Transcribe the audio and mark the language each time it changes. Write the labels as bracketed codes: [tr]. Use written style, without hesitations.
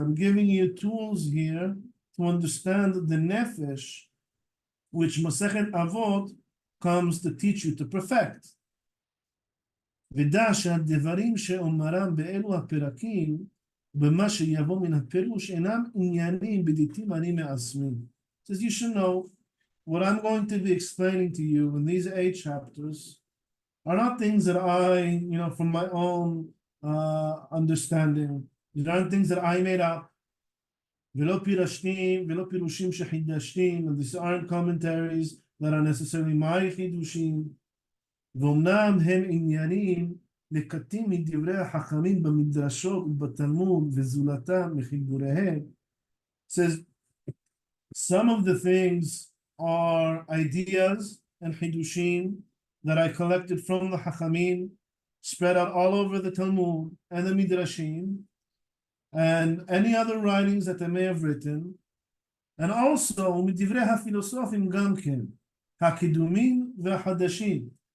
[en] I'm giving you tools here to understand the nefesh, which Masechet Avot comes to teach you to perfect. [he] ודע שהדברים שאומרם באלו הפרקים, במה שיבוא מן הפירוש, אינם עניינים בדיתים אני מעצמי. [en] Says you should know what I'm going to be explaining to you in these 8 chapters are not things that I, from my own understanding. These aren't things that I made up. [he] ולא פירשתים, ולא פירושים שחידשתים, [en] and these aren't commentaries that are necessarily my חידושים. [he] ואומנם הם עניינים לקטים מדברי החכמים במדרשות ובתלמוד וזולתם מחיבוריהם. [en] Says some of the things are ideas and חידושים that I collected from the Hachamim, spread out all over the Talmud and the Midrashim, and any other writings that they may have written, and also [he] מדברי הפילוסופים גם כן, הקידומים והחדשים.